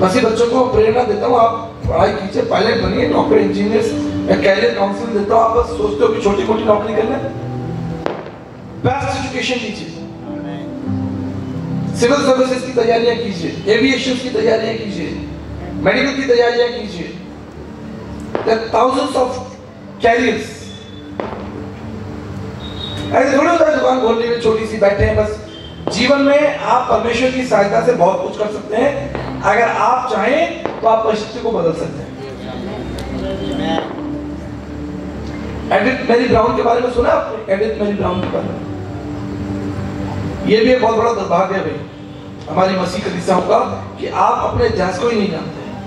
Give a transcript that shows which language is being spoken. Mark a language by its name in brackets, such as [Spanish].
[Hindi] मसीह बच्चों को प्रेरणा देता हूँ, आप पढ़ाई कीजिए, पायलट बनिए, डॉक्टर, इंजीनियर। मैं कैरियर काउंसलिंग देता हूँ। आप बस सोचते हो कि छोटी मोटी नौकरी करना, बेस्ट एजुकेशन लीजिए, सिविल सर्विसेज की तैयारियां कीजिए, एविएशन की तैयारियां कीजिए, मेडिकल की तैयारियां कीजिए। [English] There are thousands of careers। [Hindi] ऐसे थोड़ी होता है दुकान खोलने में छोटी सी बैठे हैं बस। जीवन में आप परमेश्वर की सहायता से बहुत कुछ कर सकते हैं। अगर आप चाहें तो आप परिस्थिति को बदल सकते हैं। एडिथ मैरी ब्राउन के बारे में सुना आपने? एडिथ मैरी ब्राउन के बारे में, ये भी एक बहुत बड़ा दुर्भाग्य है भाई हमारी मसीह कलीसियाओं का कि आप अपने इतिहास को ही नहीं जानते।